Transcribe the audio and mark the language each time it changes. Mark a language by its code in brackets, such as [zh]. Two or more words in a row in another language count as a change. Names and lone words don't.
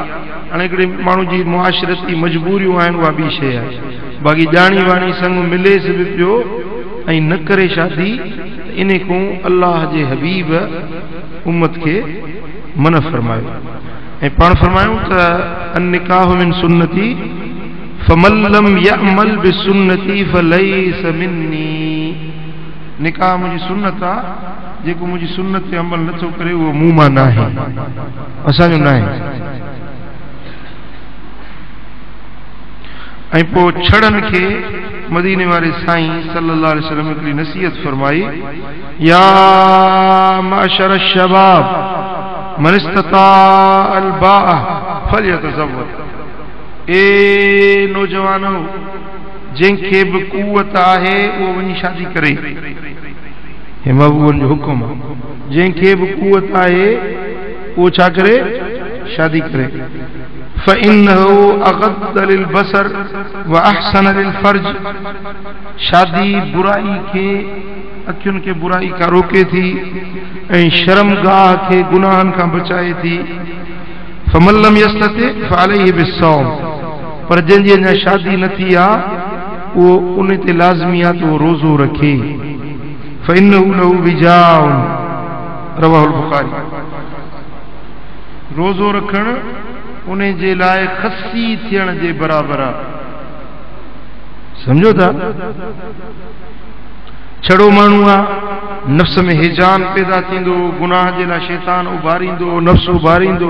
[sd] हाणे हिकिड़े माण्हू जी मुआशरती मजबूरियूं आहिनि, उहा ॿी शइ आहे, बाक़ी ॼाणी वाणी संग मिलेसि बि पियो ऐं न करे शादी, इन खां अल्लाह जे हबीब उम्मत खे मन फरमायो। ऐं पाण फरमायूं त [ar] النكاح من سنتي فمن لم يعمل بسنتي فليس مني, [sd] निकाह मुंहिंजी सुन्नत आहे, जेको मुंहिंजी सुन्नत ते अमल नथो करे उहो मूं मां न आहे, असांजो न आहे। ऐं पोइ छड़नि खे मदीने वाले साईं [ar] صلى الله عليه وسلم [sd] हिकिड़ी नसीहत फरमाई, [ar] يا معشر الشباب من استطاع الباءة فليتزوج. [sd] ए नौजवानो, जंहिंखे बि कुवत आहे उहो वञी शादी करे। हे महबूबनि जो हुकुम आहे, जंहिंखे बि कुवत आहे उहो छा करे? शादी करे। [ar] فإنه أغض للبصر وأحصن للفرج. [sd] शादी बुराई खे, अखियुनि खे बुराई खां रोके थी ऐं शर्मगाह खे गुनाहनि खां बचाए थी। [ar] فمن لم يستطع فعليه بالصوم. [sd] पर जंहिंजी अञा शादी न थी आहे उहो उन ते लाज़मी आहे त उहो रोज़ो रखे। [ar] فإنه له وجاء رواه البخاري. [sd] रोज़ो रखणु उन जे लाइ खसी थियण जे बराबरि आहे। सम्झो था? छड़ो माण्हू आहे, नफ़्स में हिजान पैदा थींदो, गुनाह जे लाइ शैतान उभारींदो, नफ़्स उभारींदो।